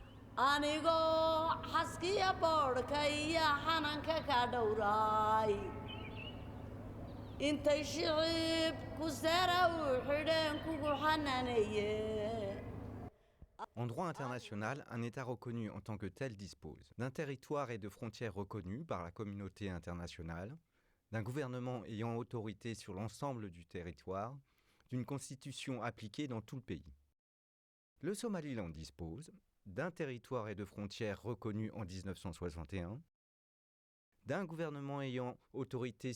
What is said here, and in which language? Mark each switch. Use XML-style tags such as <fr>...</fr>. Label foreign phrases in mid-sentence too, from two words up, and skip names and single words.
<so>anigoo xaskiya boodhka iyo xananka ka dhowraay intay shicib ku sara u xidheen kugu xanaaneeye.</so> <fr>En droit international, un État reconnu en tant que tel dispose d'un territoire et de frontières reconnus par la communauté internationale, d'un gouvernement ayant autorité sur l'ensemble du territoire, d'une constitution appliquée dans tout le pays. Le Somaliland dispose d'un territoire et de frontières reconnus en 1961, d'un gouvernement ayant autorité</fr>